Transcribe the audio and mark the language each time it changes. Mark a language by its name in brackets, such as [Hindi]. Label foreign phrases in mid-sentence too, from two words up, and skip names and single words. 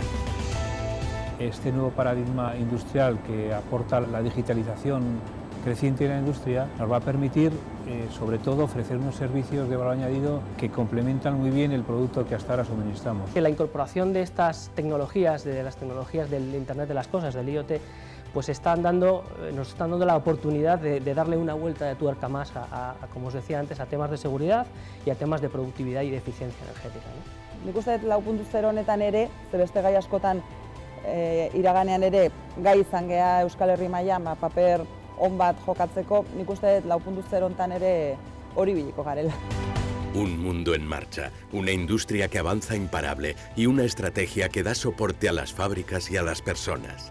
[Spanish] Este nuevo paradigma industrial que aporta la digitalización creciente en la industria nos va a permitir, sobre todo, ofrecer unos servicios de valor añadido que complementan muy bien el producto que hasta ahora suministramos. La incorporación de estas tecnologías, de las tecnologías del Internet de las Cosas, del IoT, pues nos están dando la oportunidad de darle una vuelta de tuerca más como os decía antes, a temas de seguridad y a temas de productividad y de eficiencia energética, ¿no? [Basque] Nik uste dut 4.0 honetan ere, ze beste gai askotan iraganean ere gai izan gea Euskal Herri mailan paper on bat jokatzeko, nik uste dut 4.0 honetan ere hori biliko garela. [Spanish] Un mundo en marcha, una industria que avanza imparable y una estrategia que da soporte a las fábricas y a las personas.